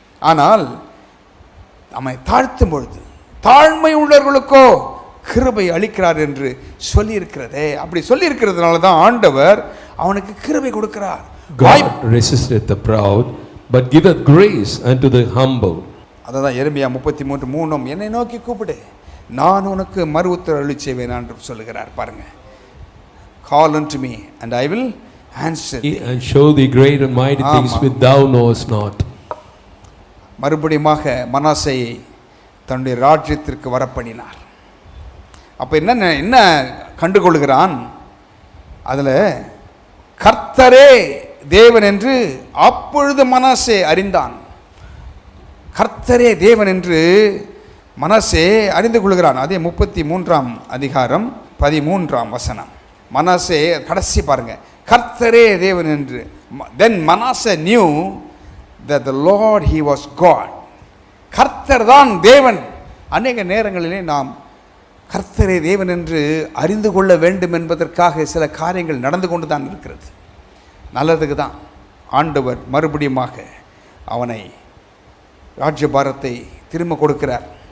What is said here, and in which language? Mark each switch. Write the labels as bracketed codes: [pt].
[ta] ஆனால் அவனை தாழ்த்தும் பொழுது தாழ்மை உள்ளவர்களுக்கோ கிருபை அளிக்கிறார் என்று சொல்லியிருக்கிறதே. அப்படி சொல்லியிருக்கிறதுனால தான் ஆண்டவர் அவனுக்கு கிருபை கொடுக்கிறார். [en] God resisteth the proud, but giveth grace unto the humble. [ta] அதான் எரேமியா 33:3 என்னை நோக்கி கூப்பிடு, நான் உனக்கு மறு உத்தரவு அருளி செய்வேன் என்று சொல்லுகிறார். பாருங்க, [en] call unto me and I will answer thee. And show thee great and mighty things which thou knowest not. [ta] மறுபடியுமாக மனாசேயை தன்னுடைய ராஜ்யத்திற்கு வரப்பண்ணினார். அப்போ என்ன கண்டுகொள்கிறான்? அதில் கர்த்தரே தேவன் என்று அப்பொழுது மனாசே அறிந்தான். கர்த்தரே தேவன் என்று மனாசே அறிந்து கொள்கிறான். அதே 33ஆம் அதிகாரம் 13ஆம் வசனம். மனாசே கடைசி பாருங்க, கர்த்தரே தேவன் என்று. [en] Then Manasseh knew that the Lord he was God. [ta] கர்த்தர் தான் தேவன். அநேக நேரங்களிலே நாம் கர்த்தரே தேவன் என்று அறிந்து கொள்ள வேண்டும் என்பதற்காக சில காரியங்கள் நடந்து கொண்டு தான் இருக்கிறது. நல்லதுக்கு தான் ஆண்டவர் மறுபடியுமாக அவனை ராஜ்யபாரத்தை திரும்ப கொடுக்கிறார்.